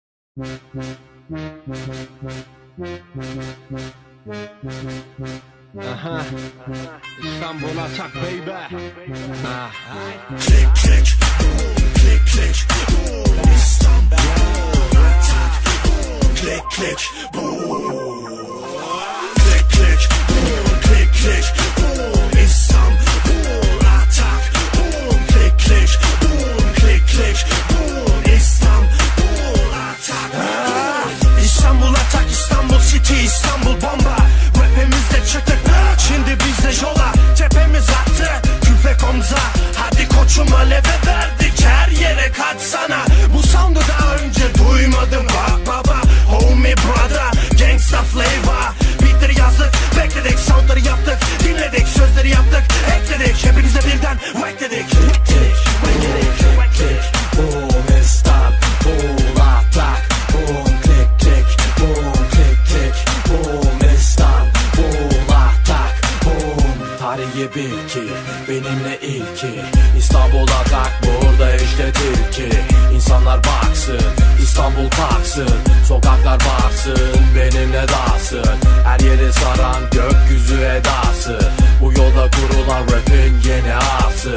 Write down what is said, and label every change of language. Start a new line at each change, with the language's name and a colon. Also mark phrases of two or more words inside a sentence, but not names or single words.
Turkish: Aha, İstanbul atak baby. Ah.
English: Click click boom, click click boom,
Turkish: İstanbul atak
English: boom, click click boom, click click boom, click click boom,
Turkish: İstanbul atak
English: boom, click click boom, click click boom,
Turkish: İstanbul atak boom. İstanbul atak, İstanbul city, İstanbul bomba. Rapimizde çıktık, şimdi biz de yola. Tepemiz attı, küfek omza. Hadi koçum aleve verdik, her yere kaçsana. Bu sound'u daha önce duymadım bak baba.
English: Homie brother, gangsta flavor.
Turkish: Beatleri yazdık, bekledik, soundları yaptık. Dinledik, sözleri yaptık, ekledik. Hepinize birden whack dedik.
English: Click click, whack dedik, whack click. Boom,
Turkish: İstanbul atak.
English: Boom, click click, boom, click click. Boom,
Turkish: İstanbul atak. Boom. Tarihi bil ki benimle ilki. İstanbul atak, burada işte tilki. İnsanlar baksın, İstanbul kalksın. Sokaklar baksın, benimle dalsın. Her yeri saran gökyüzü edası. Bu yolda kurulan rapin yeni ağası.